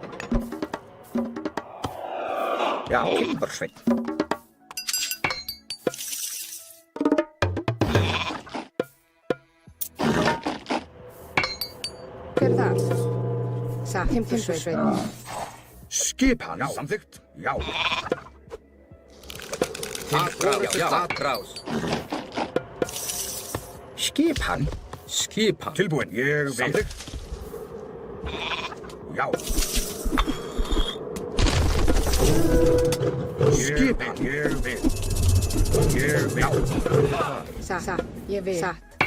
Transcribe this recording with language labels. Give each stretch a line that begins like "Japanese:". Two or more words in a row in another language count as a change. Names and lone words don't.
Icelandic: Já, Timbursveit. Hver er það? Satt. Timbursveit. Skipan. Já. Samþykkt. Já.
Portuguese: Atrás, já, atrás.
Icelandic: Skipan. Skipan. Tilbúin. Ég vil. Samþykkt. Já. Skipan. Ég vil. Ég vil. Satt. Ég vil. Satt.